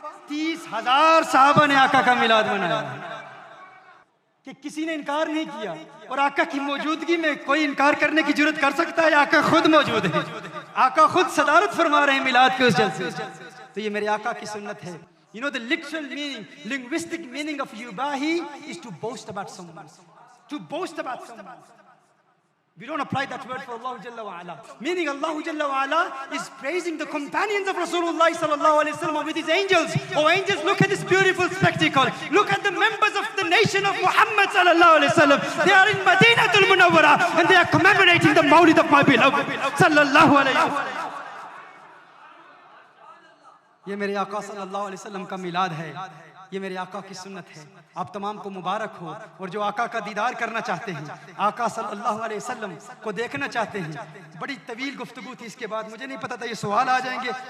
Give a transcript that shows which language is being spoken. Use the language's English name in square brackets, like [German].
[Hindi] 30,000 सहाबा ने आका का मिलाद मनाया, कि किसी ने इनकार नहीं किया। और आका की मौजूदगी में कोई इनकार करने की जरूरत कर सकता है? आका खुद मौजूद है, आका खुद सदारत फरमा रहे हैं मिलाद के उस जलसे। तो ये मेरे आका की सुन्नत है। [English] You know the literal meaning, linguistic meaning of yubahi is to boast about someone. To boast about someone. We don't apply that word for Allah Jalla wa Ala. Meaning Allah Jalla wa Ala is praising the companions of Rasulullah sallallahu alaihi wasallam with his angels. Oh angels, look at this beautiful spectacle. Look at the members of the nation of Muhammad sallallahu alaihi wasallam. They are in Madinatul Munawwara and they are commemorating the Mawlid of my beloved sallallahu alaihi wasallam. [Hindi] ये मेरे आका सल्लल्लाहु अलैहि वसल्लम का मिलाद है। ये मेरे आका की सुन्नत है। आप तमाम को मुबारक हो। और जो आका का दीदार करना चाहते हैं, आका सल्लल्लाहु अलैहि वसल्लम को देखना चाहते हैं, बड़ी तवील गुफ्तगू थी इसके बाद, मुझे नहीं पता था ये सवाल आ जाएंगे।